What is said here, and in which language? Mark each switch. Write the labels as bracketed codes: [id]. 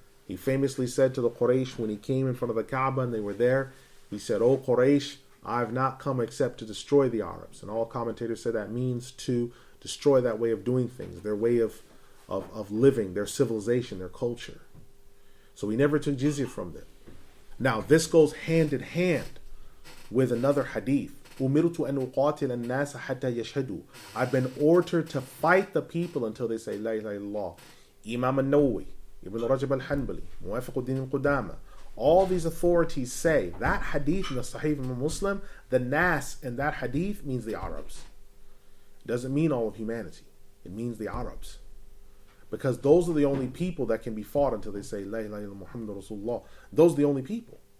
[en] He famously said to the Quraysh when he came in front of the Kaaba and they were there, he said, "O Quraysh, I have not come except to destroy the Arabs." And all commentators say that means to destroy that way of doing things, their way of living, their civilization, their culture. So he never took jizya from them. Now, this goes hand in hand with another hadith. [ar] أُمِرْتُ أَنْ أُقَاتِلَ النَّاسَ حَتَّى يَشْهَدُوا. [en] I've been ordered to fight the people until they say La ilaha illallah. Imam al-Nawawi, Ibn Rajab al-Hanbali, Muwafiquddin al-Qudama, all these authorities say that hadith in the Sahih of Muslim, the Nas in that hadith means the Arabs. It doesn't mean all of humanity. It means the Arabs. Because those are the only people that can be fought until they say La ilaha illallah Muhammadur Rasulullah. Those are the only people.